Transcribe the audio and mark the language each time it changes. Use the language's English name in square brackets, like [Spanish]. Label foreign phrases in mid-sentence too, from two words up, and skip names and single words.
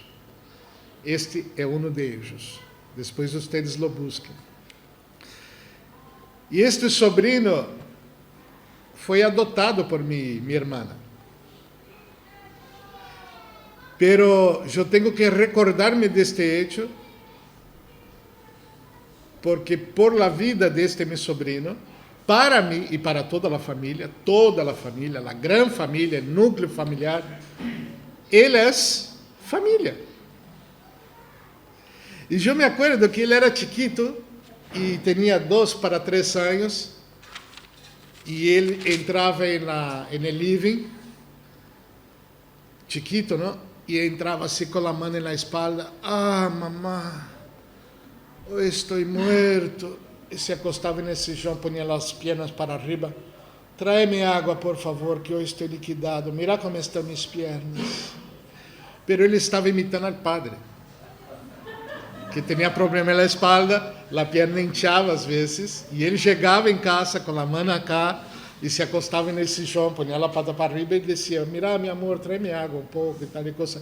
[Portuguese] Este é um deles. Depois vocês lo busquem. E este sobrinho foi adotado por minha irmã. Pero eu tenho que recordar-me deste hecho, porque [Spanish] por la vida [Portuguese] deste meu sobrinho, para mim e para toda a família, a grande família, o núcleo familiar, ele é família. E eu me acuerdo que ele era chiquito e tinha 2 para 3 anos, e ele entrava no living, chiquito, não? E entrava assim com a mão na espalda, mamá, eu estou muerto. E se acostava nesse chão, punha as pernas [Spanish] para arriba. [Portuguese] Tráeme água, por favor, que eu estou liquidado. Mira como estão minhas pernas. Pero ele estava imitando [Spanish] al padre, [Portuguese] que tinha problema na espalda, a perna inchava às vezes, e ele chegava em casa com a mão acá e se acostava nesse chão, punha a pata [Spanish] para arriba [Portuguese] e dizia, mira, meu amor, tráeme água um pouco e tal e coisa.